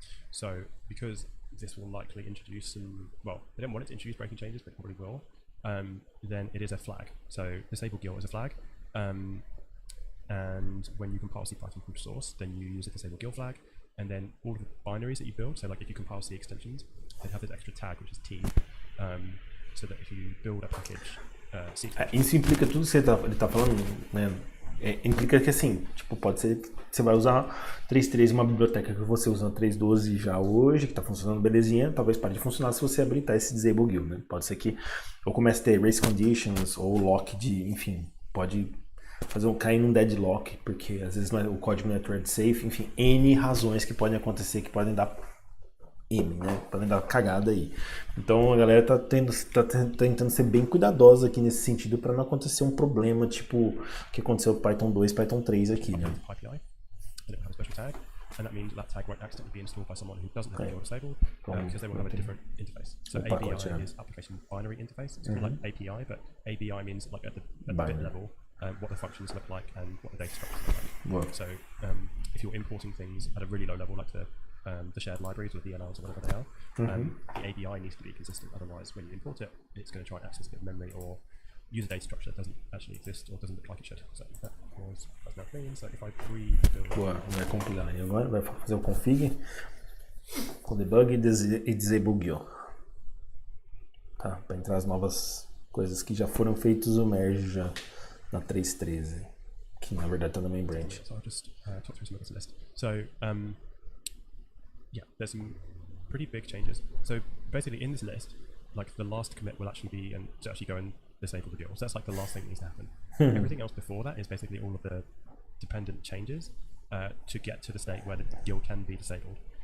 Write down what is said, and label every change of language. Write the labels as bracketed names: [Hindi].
[English] So because this will likely introduce some, well, they don't want it to introduce breaking changes, but it probably will, then it is a flag. So disable GIL is a flag. And when you compile CPython from source, then you use a disable GIL flag. And then all of the binaries that you build, so like if you compile C extensions, they have this extra tag which is T, so that if you build a package, C [Portuguese] isso implica tudo que ele tá falando, né? Implica que assim, tipo, pode ser que você vai usar 3.13, uma biblioteca que você usa 3.12 já hoje, que tá funcionando belezinha, talvez pare de funcionar se você habilitar esse disable GIL, né? Pode ser que ou comece a ter race conditions ou lock de, enfim, pode cair num deadlock, porque às vezes o código não é thread safe, enfim, N razões que podem acontecer, que podem dar né? Podem dar cagada aí. Então a galera tá tentando ser bem cuidadosa aqui nesse sentido para não acontecer um problema tipo o que aconteceu com Python 2, Python 3 aqui, né? [English] PyPI, and it will have a special tag, and that means that tag won't accidentally be installed by someone who doesn't have GIL disabled, because they will have a different interface. So ABI is application binary interface. It's called like API, but ABI means like at the bit level. What the functions look like and what the data structures look like. So if you're importing things at a really low level, like the shared libraries or DLLs or whatever they are, the ABI needs to be consistent. Otherwise, when you import it, it's going to try and access a bit of memory or use a data structure that doesn't actually exist or doesn't look like it should. So that's now clean. So if I rebuild... [Portuguese] Boa, vai compilar. E agora vai fazer o config com debug e disable GIL. Tá, para entrar as novas coisas que já foram feitos o merge já na 3.13, que na verdade está no main branch. [English] So I'll just talk through some of this list. So yeah, there's some pretty big changes. So basically in this list, like the last commit will actually be to actually go and disable the GIL. So that's like the last thing that needs to happen. Everything else before that is basically all of the dependent changes to get to the state where the GIL can be disabled.